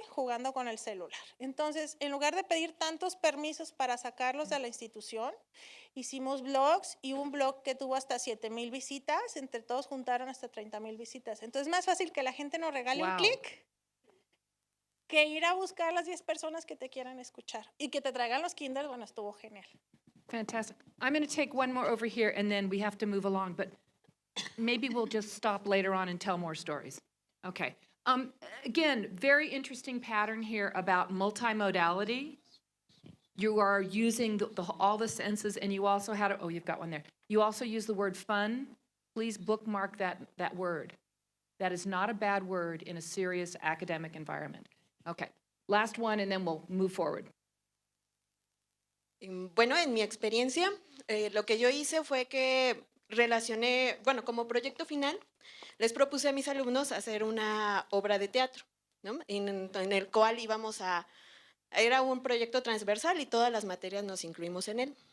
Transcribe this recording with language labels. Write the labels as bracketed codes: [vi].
[es] Jugando con el celular. Entonces, en lugar de pedir tantos permisos para sacarlos de la institución, hicimos blogs y un blog que tuvo hasta 7,000 visitas, entre todos juntaron hasta 30,000 visitas. Entonces, es más fácil que la gente nos regale un [en] Wow. [es] clic que ir a buscar las 10 personas que te quieran escuchar y que te traigan los kinders. Bueno, estuvo genial. [en] Fantastic. I'm going to take one more over here, and then we have to move along, but maybe we'll just stop later on and tell more stories. Okay. Again, very interesting pattern here about multimodality. You are using all the senses, and you also had, oh, you've got one there. You also use the word fun. Please bookmark that word. That is not a bad word in a serious academic environment. Okay. Last one, and then we'll move forward. [es] Bueno, en mi experiencia, lo que yo hice fue que relacioné, bueno, como proyecto final, les propuse a mis alumnos hacer una obra de teatro, ¿no? En el cual era un proyecto transversal y todas las materias nos incluimos en él.